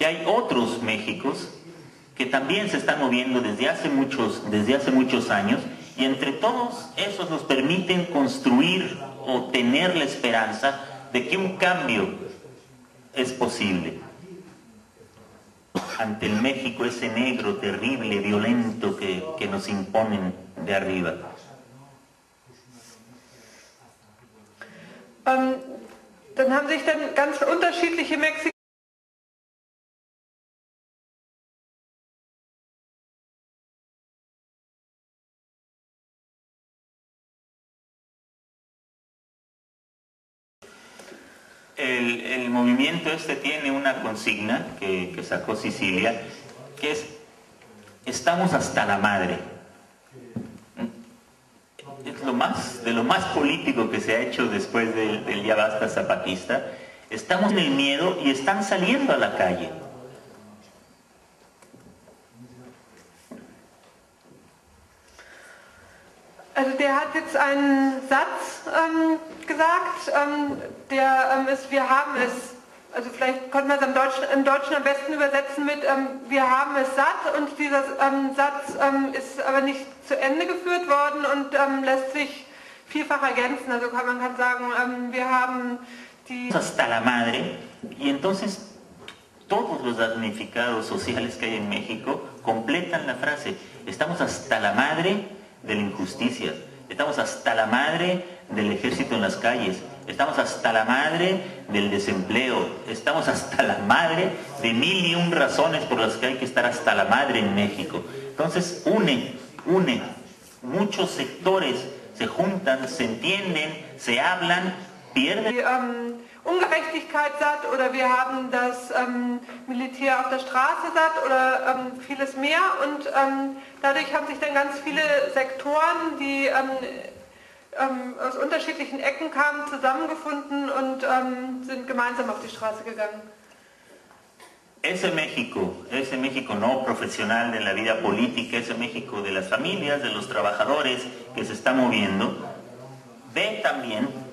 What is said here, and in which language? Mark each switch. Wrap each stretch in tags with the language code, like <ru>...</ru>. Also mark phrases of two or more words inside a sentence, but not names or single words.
<es>hay otros Méxicos que también se están moviendo desde hace muchos años, y entre todos esos nos permiten construir o tener la esperanza de que un cambio es posible ante el México ese negro, terrible, violento que nos imponen de arriba.</es> <de>Dann haben sich dann ganz unterschiedliche Mexikaner</de> <es>El movimiento este tiene una consigna que sacó Sicilia, que es: estamos hasta la madre. Es de lo más político que se ha hecho después del ya basta zapatista. Estamos en el miedo y están saliendo a la calle.</es> <de>Also der hat jetzt einen Satz gesagt, der ist, wir haben es, also vielleicht konnte man es im Deutschen am besten übersetzen mit wir haben es satt, und dieser Satz ist aber nicht zu Ende geführt worden und lässt sich vielfach ergänzen. Also man kann sagen, wir haben die...</de> <es>Hasta la madre, y entonces todos los damnificados sociales que hay en México completan la frase. Estamos hasta la madre de la injusticia, estamos hasta la madre del ejército en las calles, estamos hasta la madre del desempleo, estamos hasta la madre de 1001 razones por las que hay que estar hasta la madre en México. Entonces une, muchos sectores se juntan, se entienden, se hablan, pierden...</es> <de>Die Ungerechtigkeit satt, oder wir haben das Militär auf der Straße satt, oder vieles mehr, und dadurch haben sich dann ganz viele Sektoren, die aus unterschiedlichen Ecken kamen, zusammengefunden und sind gemeinsam auf die Straße gegangen.</de> <es>Ese México no profesional de la vida política, ese México de las familias, de los trabajadores que se está moviendo, ve también</es>